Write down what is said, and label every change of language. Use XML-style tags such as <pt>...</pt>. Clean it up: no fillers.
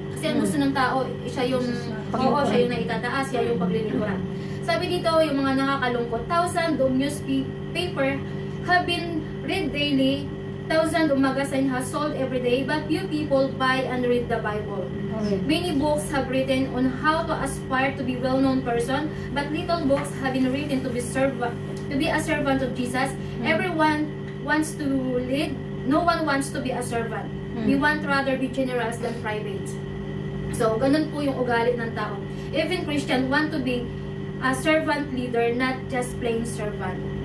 <tl>Kasi ang gusto ng tao, siya yung naitataas, siya yung paglilingkuran. Sabi dito, yung mga nakakalungkot,</tl> <en>thousands of newspaper have been read daily, thousands of magazine has sold every day, but few people buy and read the Bible. Okay. Many books have written on how to aspire to be well-known person, but little books have been written to be a servant of Jesus. Everyone wants to lead. No one wants to be a servant. We want rather be generous than private.</en> <tl>So, ganun po yung ugali ng tao.</tl> <en>Even Christian want to be a servant leader, not just plain servant.</en>